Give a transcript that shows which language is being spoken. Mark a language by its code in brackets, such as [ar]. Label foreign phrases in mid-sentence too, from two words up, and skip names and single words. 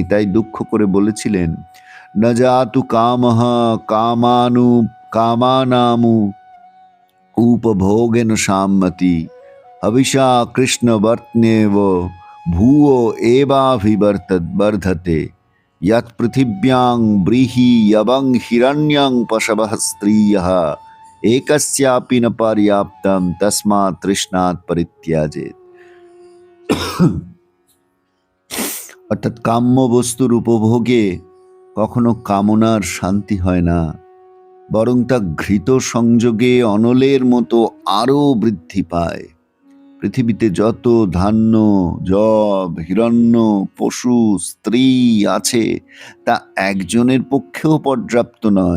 [bn] তাই দুঃখ করে বলেছিলেন, [sa] न जातु कामः कामानाम् उपभोगेन शाम्यति हविषा कृष्ण वर्त्मेव भूय एवाभिवर्धते यत् पृथिव्यां ब्रीहि यवं हिरण्यं पशवः स्त्रियः एकस्यापि न पर्याप्तं तस्मात् तृष्णात् परित्याजेत्। [bn] অর্থাৎ কাম্য বস্তুর উপভোগে কখনো কামনার শান্তি হয় না, বরং তা ঘৃত সংযোগে অনলের মতো আরো বৃদ্ধি পায়। পৃথিবীতে যত ধান্য, যব, হিরণ্য, পশু, স্ত্রী আছে তা একজনের পক্ষেও পর্যাপ্ত নয়।